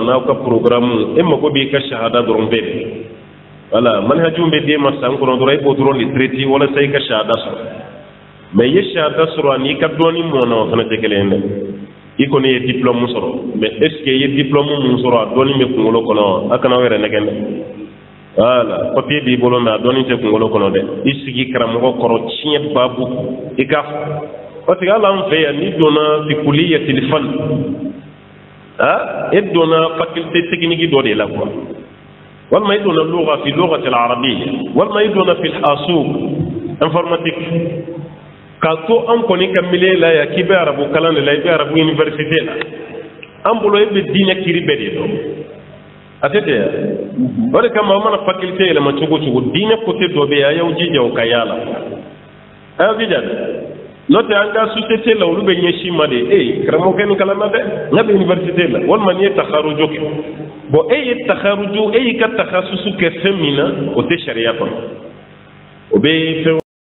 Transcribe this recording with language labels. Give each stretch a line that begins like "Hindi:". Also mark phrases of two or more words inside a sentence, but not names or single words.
Bambara: n'aw ka programme e mago b'i ka shahada dɔrɔn bɛɛ de voilà manhajiw bɛ d'e ma san kɔnɔ dɔrɔn e b'o dɔrɔn de traiter walasa i ka shahada sɔrɔ mais i ye shahada sɔrɔ ani i ka dɔɔni mɔna o fana tɛ kelen ye dɛ i kɔni ye diplôme sɔrɔ
French: mais est ce que
Bambara: i ye diplôme mun sɔrɔ a dɔɔni bɛ kunkolo kɔnɔ wa a kana aw yɛrɛ nɛgɛn dɛ
French: voilà papier
Bambara: b'i bolo mais a dɔɔni tɛ kunkolo kɔnɔ dɛ i sigi karamɔgɔ kɔrɔ tiɲɛ baabu i k'a fɔ
French: parce que
Bambara: hali an fɛ yan n'i donna
Arabic: fi kuliyatil fan
Bambara: e donna
French: faculté technique
Bambara: dɔ de la quoi walima i donna
Arabic: lugha fi lughatil arabiyya
Bambara: walima i donna
Arabic: fil hasub
Bambara: informatique k'a to an kɔni ka milieu la yan k'i bɛ arabu kalan de la i bɛ arabu université la an bolo e bɛ diinɛ kiri bɛɛ de dɔn a tɛ ten yan o de kama aw mana faculté yɛlɛma cogo o cogo diinɛ côté dɔ bɛ yen a y'aw jija o ka y'a la a y'aw jija dɛ n'o tɛ an ka société la olu bɛ ɲɛsin ma de karamɔgɔkɛ nin kalan na dɛ n ka bɛ université la walima n'i ye takharujo kɛ bon e ye takharujo e y'i ka takhasusu kɛ fɛn min na o tɛ sariya kɔnɔ o bɛ fɛn